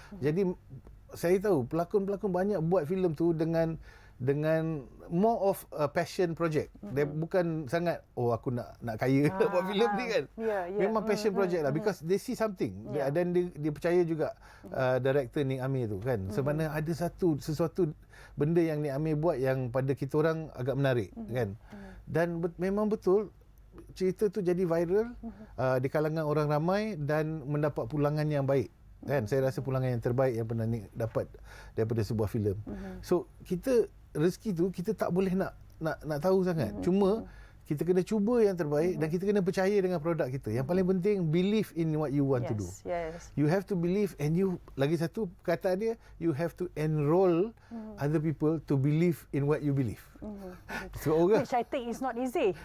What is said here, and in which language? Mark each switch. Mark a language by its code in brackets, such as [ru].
[ms] Jadi saya tahu pelakon-pelakon banyak buat filem tu dengan [en] more of a passion project. [ms] Dia bukan sangat aku nak kaya nak buat filem ni kan. Memang passion project lah, [en] because they see something. [ms] Dan dia percaya juga director Nik Amir tu kan. Sebenarnya ada sesuatu benda yang Nik Amir buat yang pada kita orang agak menarik kan. Dan memang betul cerita tu jadi viral di kalangan orang ramai dan mendapat pulangan yang baik. Kan, saya rasa pulangan yang terbaik yang pernah Nik dapat daripada sebuah filem. So kita rezeki tu kita tak boleh nak tahu sangat. Cuma kita kena cuba yang terbaik dan kita kena percaya dengan produk kita. Yang paling penting, [en] believe in what you want to do. You have to believe, and [ms] lagi satu perkataan dia, [en] you have to enroll other people to believe in what you believe. So Which I think is not easy.